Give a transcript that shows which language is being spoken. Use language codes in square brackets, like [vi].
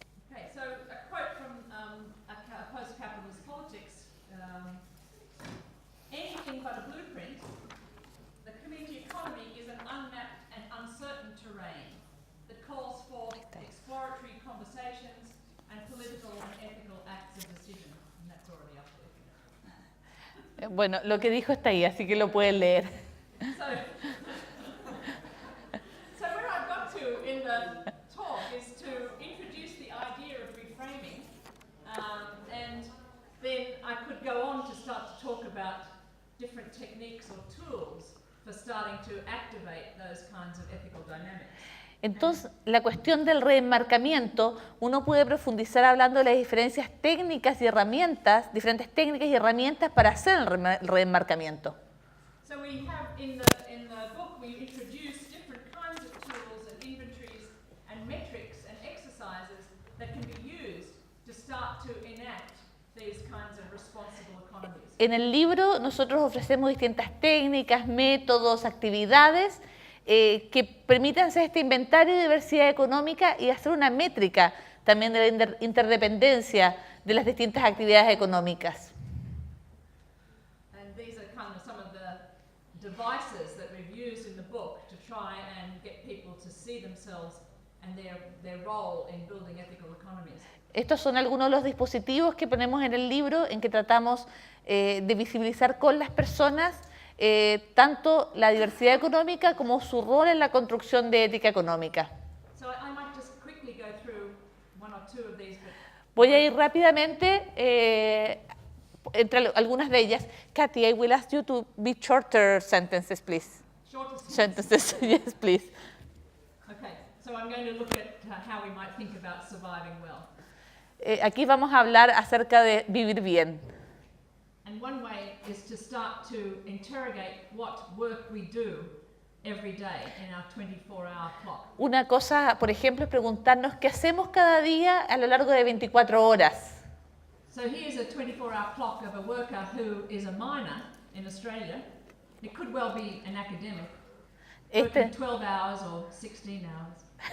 [en] Okay, so a quote from a post-capitalist politics, anything but a blueprint, the community economy is an unmapped and uncertain terrain that calls for exploratory conversations and political and ethical acts of decision. And that's already up there. [es] Bueno, lo que dijo está ahí, así que lo pueden leer. [en] So where I've got to in the talk is to introduce the idea of reframing, and then I could go on to start to talk about different techniques or tools for starting to activate those kinds of ethical dynamics. [es] Entonces, la cuestión del reenmarcamiento, uno puede profundizar hablando de las diferencias técnicas y herramientas, diferentes técnicas y herramientas para hacer el reenmarcamiento. [en] So we have in the book we introduce different kinds of tools and inventories and metrics and exercises that can be used to start to enact these kinds of responsible economies. [es] En el libro nosotros ofrecemos distintas técnicas, métodos, actividades que permitan hacer este inventario de diversidad económica y hacer una métrica también de la interdependencia de las distintas actividades económicas. [en] And these are kind of some of the devices that we've used in the book to try and get people to see themselves and their role in building ethical economies. [es] Estos son algunos de los dispositivos que ponemos en el libro en que tratamos de visibilizar con las personas tanto la diversidad económica como su rol en la construcción de ética económica. [en] So I might just quickly go through 1 or 2 of these. [es] Voy a ir rápidamente entre algunas de ellas. [en] Kathy, I will ask you to be shorter sentences, please. Shorter Sentences, yes, please. Okay, so I'm going to look at how we might think about surviving well. [es] Aquí vamos a hablar acerca de vivir bien. [en] And one way is to start to interrogate what work we do every day in our 24-hour clock. [es] Una cosa, por ejemplo, es preguntarnos qué hacemos cada día a lo largo de 24 horas. [en] So here's a 24-hour clock of a worker who is a miner in Australia. It could well be an academic, working 12 hours or 16 hours.